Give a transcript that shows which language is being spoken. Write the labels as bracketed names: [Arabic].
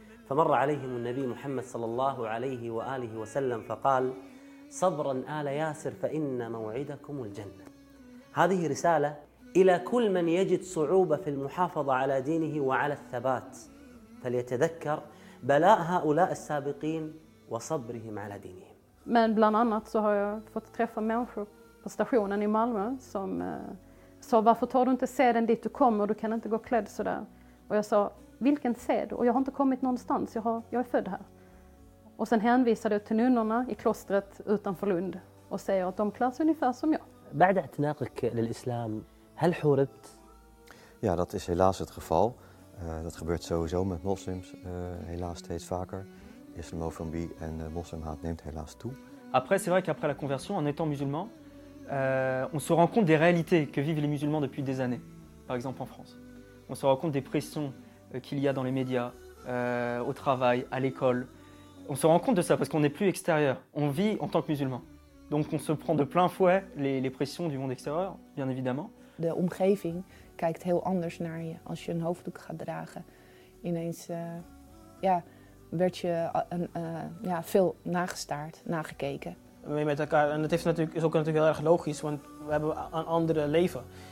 [Arabic] فمر عليهم النبي محمد صلى الله عليه وآله وسلم فقال صبرا آل ياسر فإن موعدكم الجنة. هذه رسالة إلى كل من يجد صعوبة في المحافظة على دينه وعلى الثبات، فليتذكر بلاء هؤلاء السابقين وصبرهم على دينهم. [Swedish] Men bland annat så har jag fått träffa människor på stationen i Malmö som sa varför tar du inte seden dit du kommer, du kan inte gå klädd så där. Och jag sa vilken sed, och jag har inte kommit någonstans, jag är född här. Och sen hänvisade jag till nunnorna i klostret utanför Lund och säger att de klär sig ungefär som jag. [Arabic] بعد اعتناقك للإسلام هل حوربت؟ [Dutch] Ja, dat is helaas het geval. Dat gebeurt sowieso met moslims helaas steeds vaker. Islamofobie en moslimhaat neemt helaas toe. [French] Après, c'est vrai qu'après la conversion, en étant musulman, on se rend compte des réalités que vivent les musulmans depuis des années, par exemple en France. On se rend compte des pressions qu'il y a dans les médias, au travail, à l'école. On se rend compte de ça parce qu'on n'est plus extérieur, on vit en tant que musulman. Donc on se prend de plein fouet les pressions du monde extérieur, bien évidemment. [Dutch] De omgeving kijkt heel anders naar je als je een hoofddoek gaat dragen. Ineens veel nagestaard, nagekeken. Met elkaar, en dat is ook natuurlijk heel erg logisch, want we hebben een andere leven.